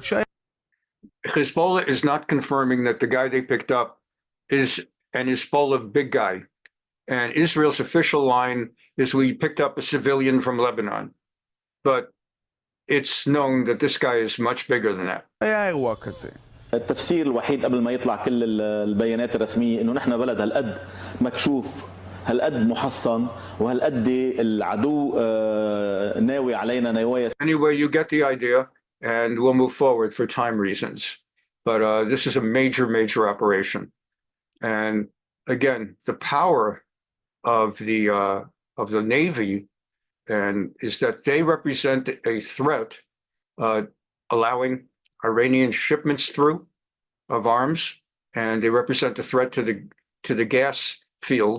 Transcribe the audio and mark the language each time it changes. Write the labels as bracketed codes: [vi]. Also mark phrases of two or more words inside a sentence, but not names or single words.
[en] Hezbollah is not confirming that the guy they picked up is an Hezbollah big guy. And Israel's official line is we picked up a civilian from Lebanon. But it's known that this guy is much bigger than that. [he] היה אירוע כזה. [ar] التفسير الوحيد قبل ما يطلع كل البيانات الرسمية انه نحن بلد هالقد مكشوف، هالقد محصن، وهالقد العدو ناوي علينا نوايا. [en] Anyway, you get the idea and we'll move forward for time reasons. But this is a major operation. And again, the power of the Navy and is that they represent a threat, allowing Iranian shipments through of arms, and they represent a threat to the gas fields.